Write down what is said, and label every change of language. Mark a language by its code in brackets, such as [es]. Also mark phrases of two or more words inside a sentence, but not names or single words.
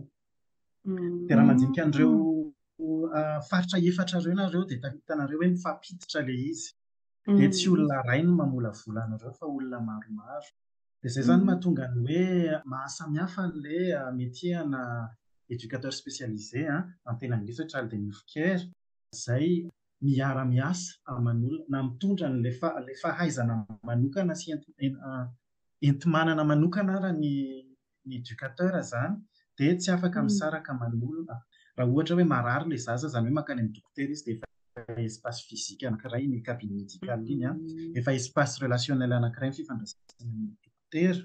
[mg] Dia raha mandinika an'ireo faritra efatra ireo nareo dia hitanareo hoe mifampiditra ilay izy. Dia tsy olona iray no mamolavola anareo fa olona maromaro. Dia izay izany mahatonga ny hoe mahasamihafa an'ilay [fr] métier-na éducateur spécialisé [mg] amin'ny teny anglisy hoe [en] child and youth care, [mg] izay miara-miasa aman'olona na mitondra ilay fahaizana manokana sy enti-manana manokana ara ny éducateur izany, dia tsy afaka misaraka aman'olona. Raha ohatra hoe marary ilay zaza, izany hoe mankany amin'ny dokotera izy dia efa [fr] espace physique [mg] anankiray ny [fr] cabine médicale [mg] iny, efa [fr] espace relationnel [mg] anankiray ny fifandraisana amin'ny dokotera.